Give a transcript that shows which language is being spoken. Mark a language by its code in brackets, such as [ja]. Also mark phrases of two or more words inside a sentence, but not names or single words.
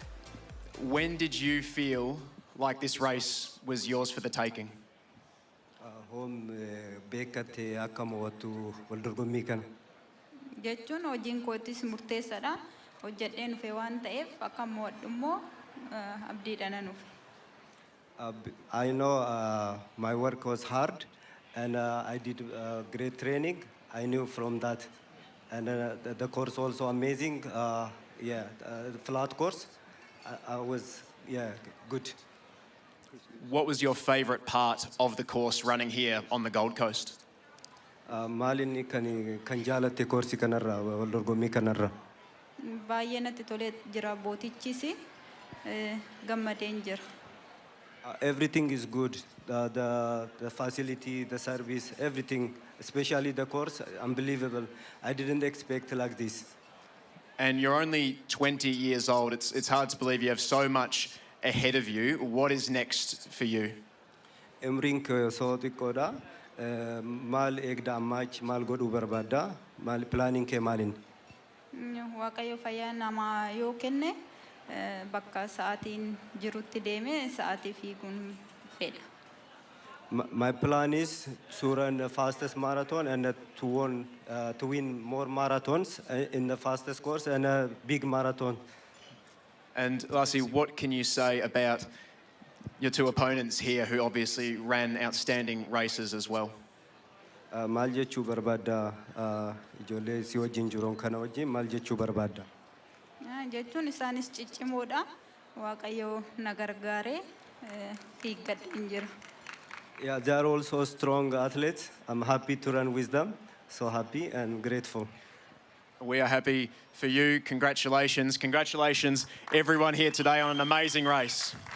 [en] When did you feel like this race was yours for the taking? [om] Jechuun hojiin kootis murteessaadha. Hojjedheen dhufe waan ta'eef akka mo'adhu immoo abdiidhaan dhufe. [en] I know my work was hard and I did great training. I knew from that. And the course also amazing. Flat course. I was, good. What was your favourite part of the course running here on the Gold Coast? [om] Maalinni kan jaalatte koorsi kanarra wal dorgommii kanarra. Baay'ee natti tolee jira bootichis gammadeen jira. [en] Everything is good. The facility, the service, everything, especially the course, unbelievable. I didn't expect like this. And you're only 20 years old. It's hard to believe you have so much ahead of you. What is next for you? [om] Umriin koo osoo xiqqoodha. Maal eegda ammaach maal godhuu barbaadda? Maal planning kee maaliin? Waaqayyo fayyaa namaa yoo kenne bakka sa'aatiin jirutti deeme sa'aatii fiiguun fedha. [en] My plan is to run the fastest marathon and to win more marathons in the fastest course and a big marathon. And lastly, what can you say about your two opponents here who obviously ran outstanding races as well? [om] Maal jechuu barbaadda ijoollee si wajjin jiran kana wajjin maal jechuu barbaadda? Jechuun isaanis ciccimoodha. Waaqayyo na gargaaree fiiggadheen jira. [en] Yeah, they are also strong athletes. I'm happy to run with them. So happy and grateful. We are happy for you. Congratulations. Congratulations, everyone here today on an amazing race.